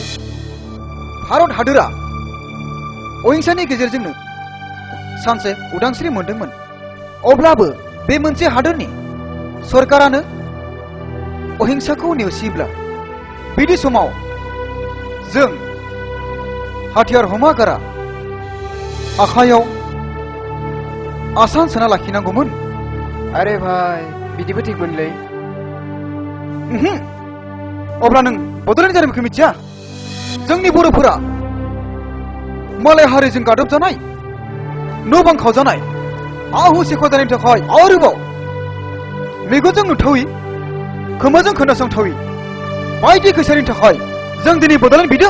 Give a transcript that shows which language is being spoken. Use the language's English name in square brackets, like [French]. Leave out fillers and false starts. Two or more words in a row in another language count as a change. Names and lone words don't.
[Bodo] भारत हादोरा अहिंसानि गेजेरजोंनो सानसे उदांस्रि मोनदोंमोन। अब्लाबो बे मोनसे हादोरनि सरकारानो अहिंसाखौ नेवसियोब्ला बिदि समाव जों हाथियार हमागारा आखायाव आसान सोना लाखिनांगौमोन। अरे भाई बिदिबो थिग मोनलै। अब्ला नों बड'लेण्ड जारिमिनखौ मिथिया? जोंनि बर'फोरा मालाय हारिजों गादबजानाय, न' बां खावजानाय, आहु सेख'जानायनि थाखाय आरोबाव मेगनजों नुथावै, खोमाजों खोनासंथावै बायदि खैसारनि थाखाय जों दिनै बड'लेण्ड बिदों।